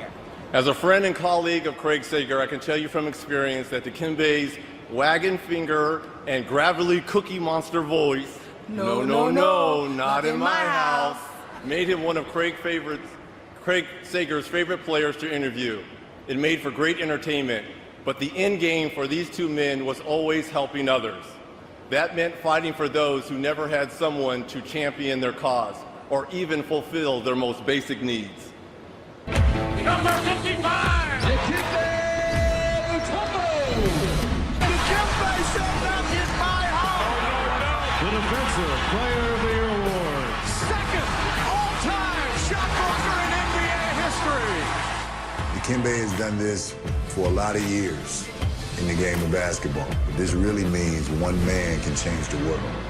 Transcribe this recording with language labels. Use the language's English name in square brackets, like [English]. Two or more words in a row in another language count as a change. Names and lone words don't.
[English] As a friend and colleague of Craig Sager, I can tell you from experience that Dikembe's wagon finger and gravelly Cookie Monster voice, no, not in my house, made him one of Craig Sager's favorite players to interview. It made for great entertainment, but the end game for these two men was always helping others. That meant fighting for those who never had someone to champion their cause or even fulfill their most basic needs. Number 55! Dikembe Mutombo! Dikembe said that is my house! The Defensive Player of the Year Award. Second all-time shot blocker in NBA history! Dikembe has done this for a lot of years in the game of basketball. But this really means one man can change the world.